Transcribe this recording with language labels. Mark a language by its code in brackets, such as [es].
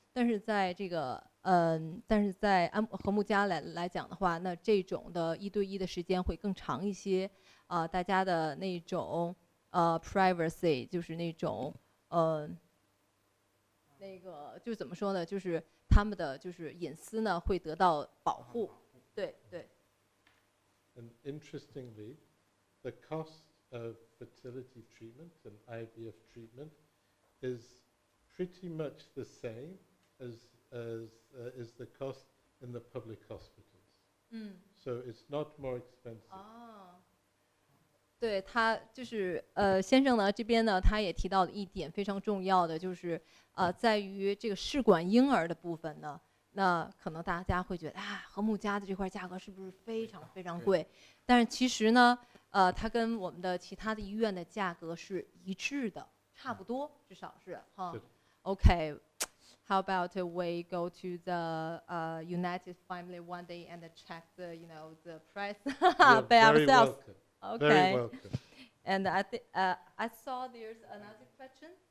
[zh] 但是在这个和睦家来讲的话，那这种的1对1的时间会更长一些，大家的那种privacy 就是那种那个就怎么说呢？就是他们的就是隐私呢会得到保护，对对。 [en] And interestingly, the cost of fertility treatment and IVF treatment is pretty much the same as is the cost in the public hospitals. So it's not more expensive. [zh] 对，他就是先生呢这边呢，他也提到了一点非常重要的，就是在于这个试管婴儿的部分呢，那可能大家会觉得啊，和睦家的这块价格是不是非常非常贵？但是其实呢，它跟我们的其他的医院的价格是一致的，差不多，至少是哈。 [en] Okay, how about we go to the United Family one day and check the the price by ourselves? Welcome. Okay. Very welcome. And I saw there's another question.